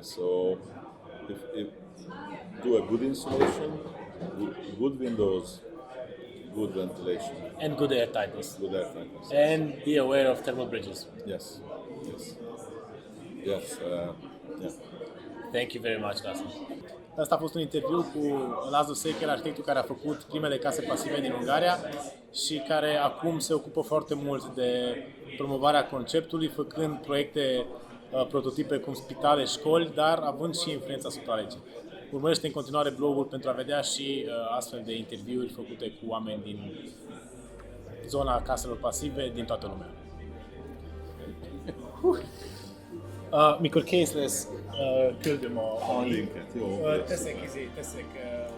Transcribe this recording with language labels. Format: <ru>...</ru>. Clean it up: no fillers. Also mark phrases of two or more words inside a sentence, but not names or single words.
<en>So if do a good insulation, good windows, good ventilation, And good air tightness. good air tightness. And be aware of thermal bridges. Yes. Yes. Yes. Yeah. Thank you very much, Laszlo.</en> <ro>Asta a fost un interviu cu Laszlo Szeker, arhitectul care a făcut primele case pasive din Ungaria și care acum se ocupă foarte mult de promovarea conceptului, făcând proiecte prototipe cum spitale, școli, dar având și influența asupra legii. Urmărește în continuare blogul pentru a vedea și astfel de interviuri făcute cu oameni din zona caselor pasive din toată lumea.</ro> <hu>Mikor kész lesz, küldöm a A linket, jó. teszek</hu>